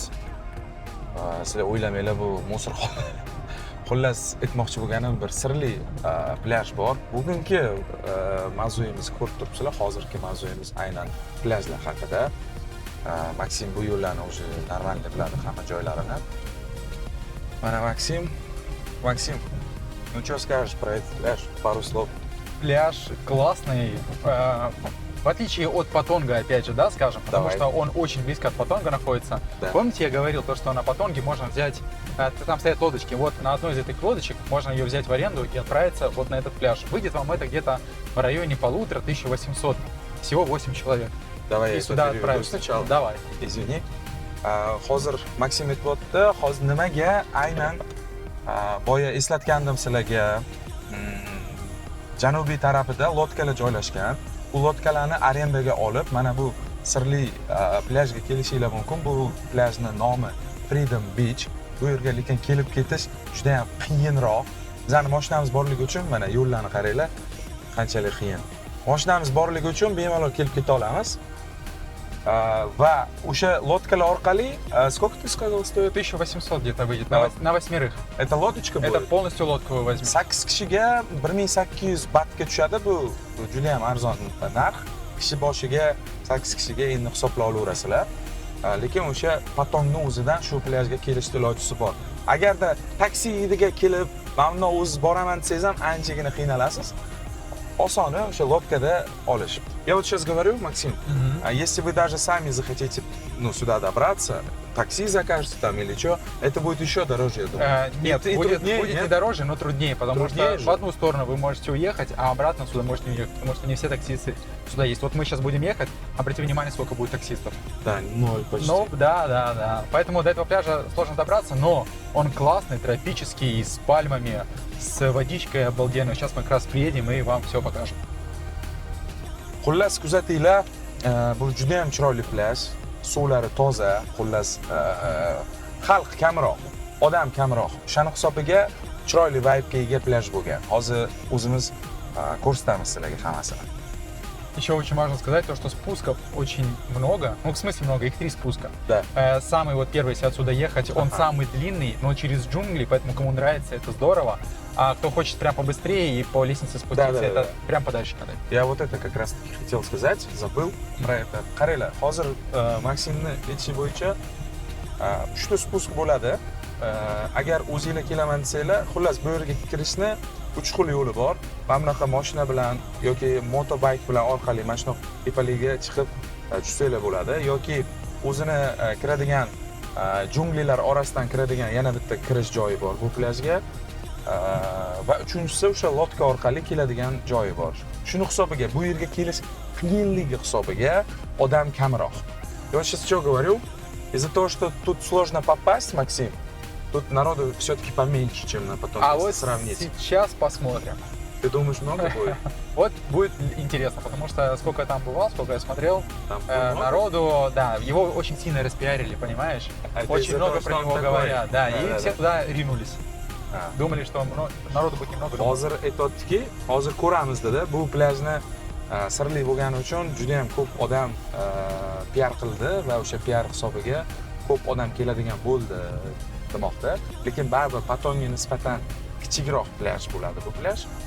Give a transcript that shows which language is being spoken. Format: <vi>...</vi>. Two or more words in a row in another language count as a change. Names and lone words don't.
<uz>Sizlar o'ylamanglar, bu musirxon. Xullas, aytmoqchi bo'lganim bir sirli plyaj bor. Bugungi mavzuyimizni ko'rib turibsizlar. Hozirgi mavzuyimiz aynan plyajlar haqida. Maksim bu yo'llarni o'zi normalniy biladi, hamma joylarini. Mana Maksim,</uz> <ru>ну что скажешь про этот пляж? Пару слов. Пляж классный, в отличие от Патонга, опять же, да, скажем, потому что он очень близко от Патонга находится. Да. Помните, я говорил, то, что на Патонге можно взять, там стоят лодочки, вот на одной из этих лодочек можно ее взять в аренду и отправиться вот на этот пляж. Выйдет вам это где-то в районе 1500-1800 всего 8 человек. Давай И я сюда это переведу отправишься. сначала. Давай. Извини.</ru> <uz>Hozir Maksim aytibdi, hozir nimaga aynan boya eslatgandim sizlarga. Janubiy tarafida lotkalar joylashgan. Bu lotkalarni arendaga olib, mana bu sirli plyajga kelishinglar mumkin. Bu plyajning nomi Freedom Beach. Bu yerga lekin kelib ketish juda ham qiyinroq. Bizning mashinamiz borligi uchun mana yo'llarni qaranglar, qanchalik qiyin. Mashinamiz borligi uchun bemalol kelib keta olamiz. Va o'sha lotkalar orqali</uz> <ru>сколько ты сказал стоит? 1800 где-то выйдет Да. на 8. Это лодочка Это будет. полностью лодку вы возьмете.</ru> <uz>8 kishiga 1800 batga tushadi. Bu juda ham arzon narx. Kishi boshiga 8 kishiga endi hisoblab olaverasizlar. Lekin o'sha Patongning o'zidan shu plyajga kelish ilojisi bor. Agarda taksi hidiga kelib, "Men bundan o'z boraman" desangiz ham anchagina qiynalasiz. Osoni o'sha lodkada olish.</uz> <ru>Я вот сейчас говорю, Максим, если вы даже сами захотите, сюда добраться, такси закажете там или что, это будет еще дороже, я думаю. Нет, И будет труднее, не нет? дороже, но труднее, потому Труднее что же. в одну сторону вы можете уехать, а обратно сюда можете не уехать, потому что не все таксисты сюда есть. Вот мы сейчас будем ехать, обратите внимание, сколько будет таксистов. Да, 0 почти. Ну, да. Поэтому до этого пляжа сложно добраться, но он классный, тропический, с пальмами, с водичкой обалденной. Сейчас мы как раз приедем и вам все покажем.</ru> <uz>Xullas kuzatinglar, bu juda ham chiroyli plyaj, suvlari toza, xullas xalq kamroq, odam kamroq. O'shaning hisobiga chiroyli vibe'ga ega plyaj bo'lgan. Hozir o'zimiz ko'rsatamiz sizlarga hammasini.</uz> <ru>Еще очень важно сказать то, что спусков очень много. Ну, в смысле много, их 3 спуска. Да. Самый вот первый, если отсюда ехать, он самый длинный, но через джунгли, поэтому кому нравится, это здорово. А кто хочет прям побыстрее и по лестнице спуститься, Да. это прям подальше надо. Я вот это как раз таки хотел сказать, забыл про это.</ru> <uz>Qaranglar, hozir Maksimni aytishi bo'yicha 3 ta spusк bo'ladi. Agar o'zingizlar kelaman desanglar, xullas bu yerga kirishni 3 xil yo'li bor. Mana bunaqa mashina bilan yoki motobayk bilan orqali mana shunaqa tepaligiga chiqib tushsanglar bo'ladi yoki o'zini kiradigan junglilar orasidan kiradigan yana bitta kirish joyi bor bu plyajga. Va uchinchisi o'sha lotka orqali keladigan joyi bor. Shuni hisobiga bu yerga kelish qiyinligi hisobiga odam kamroq.</uz> <ru>Я сейчас что говорю? Из-за того, что тут сложно попасть, Максим, тут народу все-таки поменьше, чем на потом, А если вот сравнить. сейчас посмотрим. Ты думаешь, много будет? Вот будет интересно, потому что сколько я там бывал, сколько я смотрел, Там много? народу, да, его очень сильно распиарили, понимаешь? А это Очень из-за много того, что про он него такой? говорят, да, и Да. все туда ринулись. А. Думали, что народу будет немного.</ru> <uz>Hozir aytayotdiki, hozir ko'ramiz dedi. Bu plyajni sirli bo'lgani uchun juda ham ko'p odam PR qildi va o'sha PR hisobiga ko'p odam keladigan bo'ldi demoqda. Lekin baribir Patonga nisbatan kichikroq plyaj bo'ladi bu plyaj.</uz>